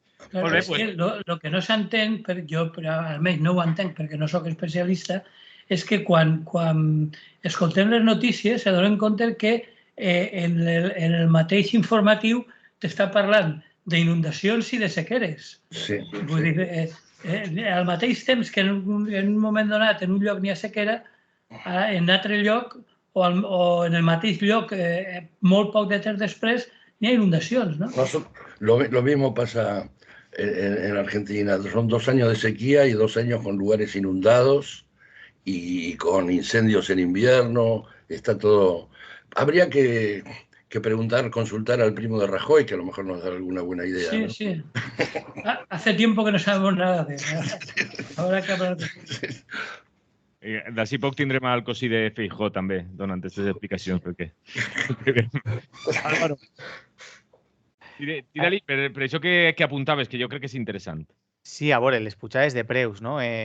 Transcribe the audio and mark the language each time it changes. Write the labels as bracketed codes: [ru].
[ca] Claro, és que el que no s'entén, jo almenys no ho entenc perquè no sóc especialista, és que quan escoltem les notícies s'adonen compte que en el mateix informatiu t'està parlant d'inundacions i de sequeres. Sí. Vull dir, al mateix temps que en un moment donat en un lloc n'hi ha sequera, en un altre lloc o en el mateix lloc, molt poc de temps després, n'hi ha inundacions, ¿no? [es] Lo mismo pasa en Argentina. Son 2 años de sequía y 2 años con lugares inundados y con incendios en invierno. Está todo... Habría que preguntar, consultar al primo de Rajoy, que a lo mejor nos da alguna buena idea. Sí, ¿no? sí. Hace tiempo que no sabemos nada de eso. Habrá que hablar de eso. [ca] D'ací poc tindrem el cosí de Feijó també, donant aquestes explicacions. Perquè... Álvaro, tira-li per això que apuntaves, que jo crec que és interessant. Sí, a veure, les pujades de preus, no?